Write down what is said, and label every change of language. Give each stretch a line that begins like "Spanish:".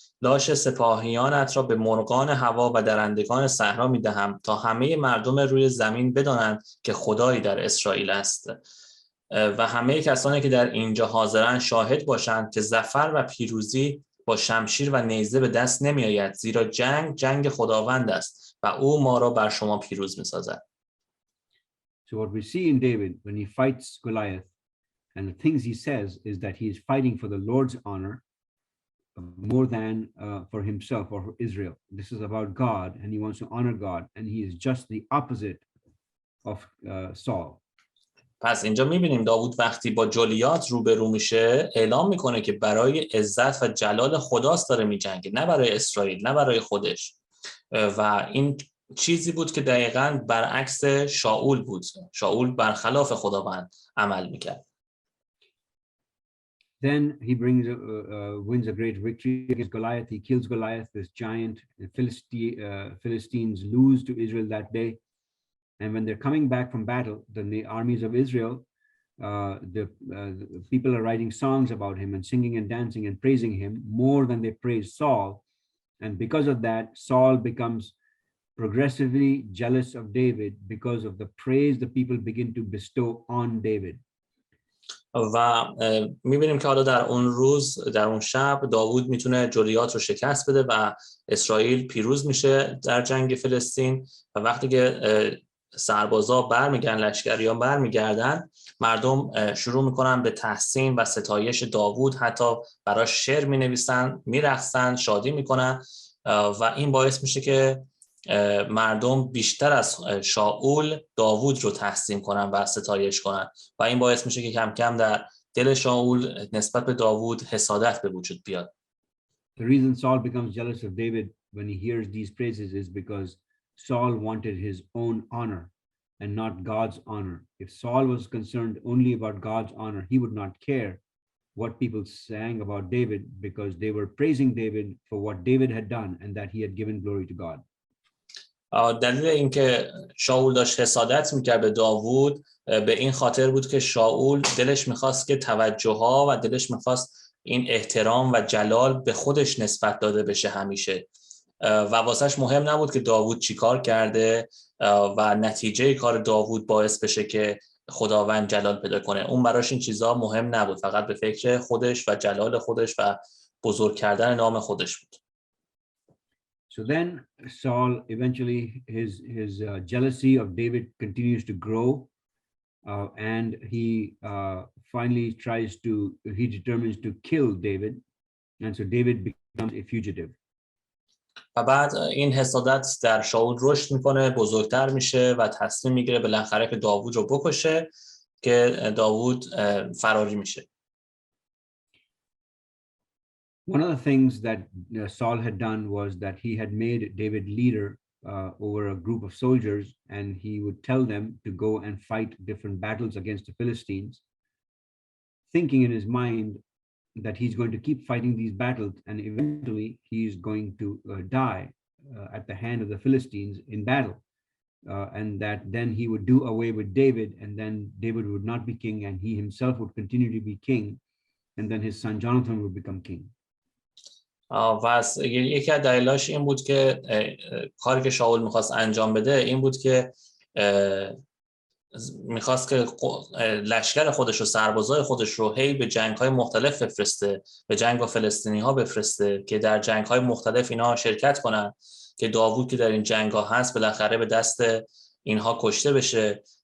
Persian: لاش سپاهیانت را به مرغان هوا و درندگان صحرا می‌دهم تا همه مردم روی زمین بدانند که خدایی در اسرائیل است و همه کسانی که در اینجا حاضرند شاهد باشند که ظفر و پیروزی با شمشیر و نیزه به دست نمی‌آید، زیرا جنگ خداوند است و او ما را بر شما پیروز می‌سازد.
English: So what we see in David when he fights Goliath, and the things he says is that he is fighting for the Lord's honor more than for himself or for Israel. This is about God, and he wants to honor God, and he is just the opposite of Saul.
Persian: پس اینجا میبینیم داوود وقتی با جولیات روبرو میشه اعلام میکنه که برای عزت و جلال خداست داره میجنگه، نه برای اسرائیل، نه برای خودش. و این چیزی بود که دقیقاً برعکس شاول بود. شاول برخلاف خداوند عمل میکرد.
English: Then he wins a great victory against Goliath. He kills Goliath, this giant. The Philistines lose to Israel that day. And when they're coming back from battle, then the armies of Israel, the people are writing songs about him and singing and dancing and praising him more than they praise Saul. And because of that, Saul becomes progressively jealous of David because of the praise the people begin to bestow on David.
Persian: و میبینیم که حالا در اون روز، در اون شب، داوود میتونه جولیات رو شکست بده و اسرائیل پیروز میشه در جنگ فلسطین. و وقتی که سربازا برمیگردن، لشکریان برمیگردن، مردم شروع میکنن به تحسین و ستایش داوود، حتی براش شعر مینویسن، میرقصن، شادی میکنن و این باعث میشه که مردم بیشتر از شاول داوود رو تحسین کنن و ستایش کنن و این باعث میشه که کم کم در دل شاول نسبت به داوود حسادت به وجود بیاد.
English: The reason Saul becomes jealous of David when he hears these praises is because Saul wanted his own honor and not God's honor. If Saul was concerned only about God's honor, he would not care what people sang about David because they were praising David for what David had done and that he had given glory to God.
Persian: دلیل اینکه شاول داشت حسادت میکرد به داوود به این خاطر بود که شاول دلش میخواست که توجه ها و دلش میخواست این احترام و جلال به خودش نسبت داده بشه همیشه و واسهش مهم نبود که داوود چی کار کرده و نتیجه کار داوود باعث بشه که خداوند جلال پیدا کنه. اون براش این چیزها مهم نبود، فقط به فکر خودش و جلال خودش و بزرگ کردن نام خودش بود.
English: So then Saul eventually his jealousy of David continues to grow and he finally determines to kill David, and so David becomes a fugitive.
Persian: و بعد این حسادت در شاول رشد میکنه، بزرگتر میشه و تصمیم میگیره بالاخره که داوود رو بکشه که داوود فراری میشه.
English: One of the things that Saul had done was that he had made David leader over a group of soldiers, and he would tell them to go and fight different battles against the Philistines, thinking in his mind that he's going to keep fighting these battles and eventually he's going to die at the hand of the Philistines in battle, and that then he would do away with David, and then David would not be king and he himself would continue to be king, and then his son Jonathan would become king.
Persian: و یکی از دلایلش این بود که کاری که شاول میخواست انجام بده این بود که میخواست که لشکر خودش و سربازای خودش رو هی به جنگ‌های مختلف بفرسته، به جنگ با فلسطینی‌ها بفرسته که در جنگ‌های مختلف اینها شرکت کنن که داوود که در این جنگ‌ها هست بالاخره به دست اینها کشته بشه